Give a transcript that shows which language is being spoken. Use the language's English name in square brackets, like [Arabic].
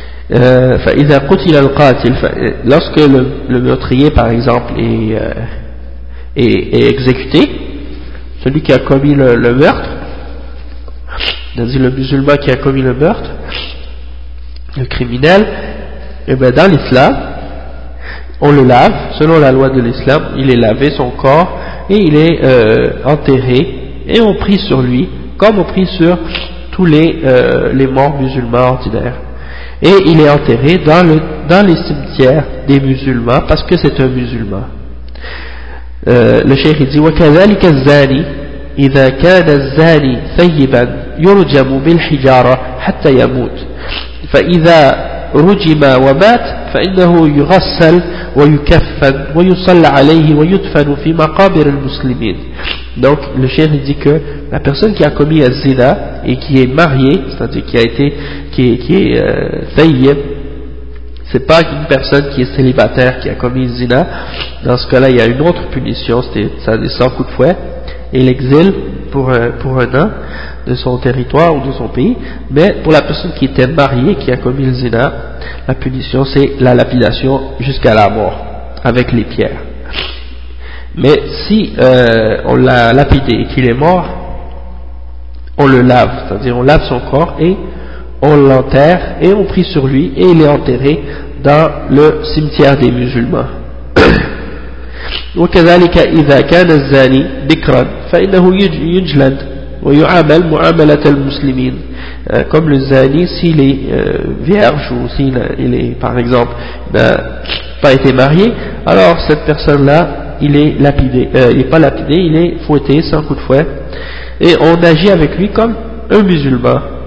[Arabic] فإذا قتل القاتل, [French] lorsque le meurtrier par exemple est exécuté, celui qui a commis le meurtre, c'est-à-dire le musulman qui a commis le meurtre, le criminel, et bien dans l'islam, on le lave, selon la loi de l'islam, il est lavé son corps, et il est enterré, et on prie sur lui, comme on prie sur tous les morts musulmans ordinaires. Et il est enterré dans les cimetières des musulmans, parce que c'est un musulman. Le cheikh dit [Arabic] وكذلك الزاني إذا كان الزاني ثيبا يرجم بالحجارة حتى يموت فإذا رجم ومات فإنه يغسل ويكفن ويصلى عليه ويدفن في مقابر المسلمين. [French] Donc le cheikh dit que la personne qui a commis un zina et qui est mariée, c'est-à-dire qui est ثيب, c'est pas une personne qui est célibataire qui a commis une zina. Dans ce cas-là, il y a une autre punition, c'est 100 coups de fouet et l'exil pour un an de son territoire ou de son pays. Mais pour la personne qui était mariée qui a commis une zina, la punition c'est la lapidation jusqu'à la mort avec les pierres. Mais si on l'a lapidé et qu'il est mort, on le lave, c'est-à-dire on lave son corps et on l'enterre et on prie sur lui et il est enterré dans le cimetière des musulmans. [Arabic] وكذلك إذا كان الزاني بكرا فإنه يجلد ويعامل معاملة المسلمين. [French] Comme le zani, s'il est vierge ou s'il est par exemple n'a pas été marié, alors cette personne là il est lapidé, il est pas lapidé, il est fouetté sans coup de fouet et on agit avec lui comme un musulman.